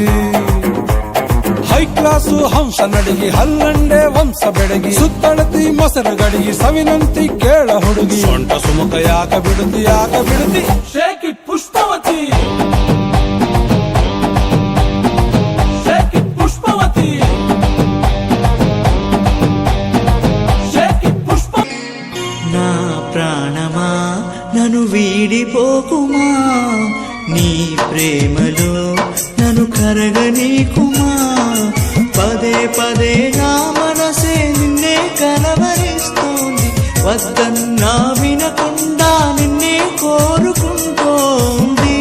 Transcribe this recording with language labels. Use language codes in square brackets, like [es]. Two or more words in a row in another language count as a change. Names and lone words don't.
[kn] ಹೈ ಕ್ಲಾಸು ಹಂಸ ನಡಿಗಿ ಹಲ್ಲಂಡೆ ವಂಶ ಬೆಡಗಿ, ಸುತ್ತಳತಿ ಮೊಸರು ಗಡಿಗಿ ಸವಿನಂತಿ ಕೇಳ ಹುಡುಗಿ. ಸೊಂಟ ಸುಮುಖ ಯಾಕ ಬಿಡುತ್ತಿ ಯಾಕ ಬಿಡುತ್ತಿ [en] shake it [kn] ಪುಷ್ಪವತಿ, [en] shake it [kn] ಪುಷ್ಪವತಿ, [en] shake it [kn] ಪುಷ್ಪ. [te] నా ప్రాణమా నన్ను వీడిపోకుమా, నీ ప్రేమలో నన్ను కరగనీకుమా. పదే పదే నా మనసే నిన్నే కలవరిస్తోంది, వద్దన్నా వినకుండా నిన్నే కోరుకుంటోంది.